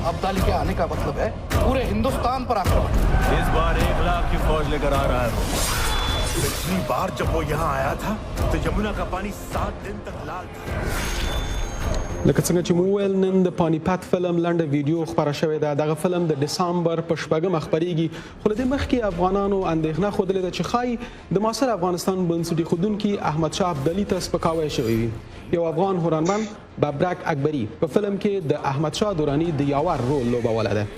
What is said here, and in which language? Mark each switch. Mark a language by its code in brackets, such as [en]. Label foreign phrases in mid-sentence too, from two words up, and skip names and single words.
[hi] गोली के आने का मतलब है पूरे हिंदुस्तान पर आक्रमण। इस बार 1 लाख की फौज लेकर आ रहा है। पिछली बार जब वो यहाँ आया था तो यमुना का पानी 7 दिन तक लाल था। [ps] لکه څنګه چې مو وویل نن د پانیپت فلم لنډه ویډیو خپره شوې ده. دغه فلم د ډسامبر په 8 خپریږي، خو له دې مخکې افغانانو اندېښنه ښودلې ده چې ښایي د معاصر افغانستان بنسټ ایښودونکي احمدشاه ابدالي ته سپکاوی شوی وي. یو افغان هنرمند ببرک اکبري په فلم کې د احمدشاه دراني د یاور رول لوبولی ده.